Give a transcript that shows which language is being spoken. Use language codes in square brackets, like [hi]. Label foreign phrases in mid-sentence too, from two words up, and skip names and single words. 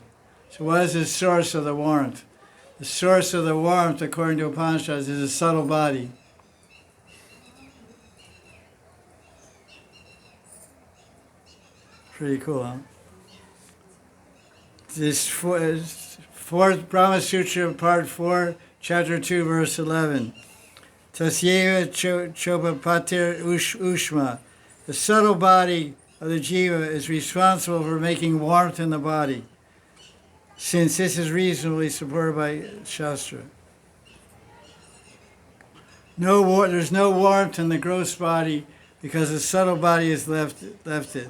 [en] So what is the source of the warmth? The source of the warmth, according to Upanishads, is a subtle body. Pretty cool, huh? This fourth Brahma Sutra, part 4, chapter 2, verse 11. [sa] तस्यैव चोपपत्तेरूष्मा. [en] The subtle body of the jiva is responsible for making warmth in the body, since this is reasonably supported by Shastra. There's no warmth in the gross body because the subtle body has left it.